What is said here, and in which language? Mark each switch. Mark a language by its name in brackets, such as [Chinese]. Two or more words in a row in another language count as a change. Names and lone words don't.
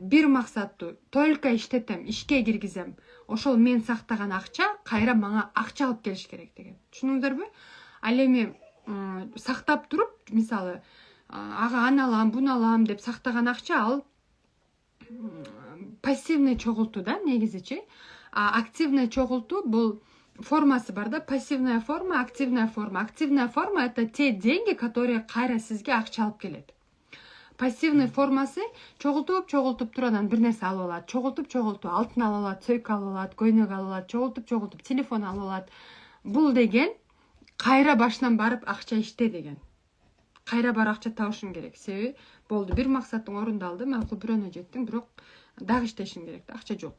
[Kyrgyz] Бир максаттуу, только иштетем, ишке киргизем. Ошол мен сактаган акча кайра мага акча алып келиш керек деген. Түшүнүңүздөрбү? Ал эми сактап туруп, мисалы, ага аны алам, буну алам деп сактаган акча ал пассивный чогултуу да, негизичи. Активный чогултуу бул формасы бар да, [Russian] пассивная форма, активная форма. Активная форма это те деньги, которые [Kyrgyz] кайра сизге акча алып келет. Пассивный формасы чогултуп туруп анан бир нерсе алып алат, чогултуп алтын алып алат, сөйк алып алат, көйнөк алып алат, чогултуп телефон алып алат. Бул деген кайра башынан барып акча иште деген. Кайра бар акча табышың керек. Себеби болду, бир максатың орундалды, макул бирөөнө жеттиң, бирок дагы иштешиң керек да, акча жок.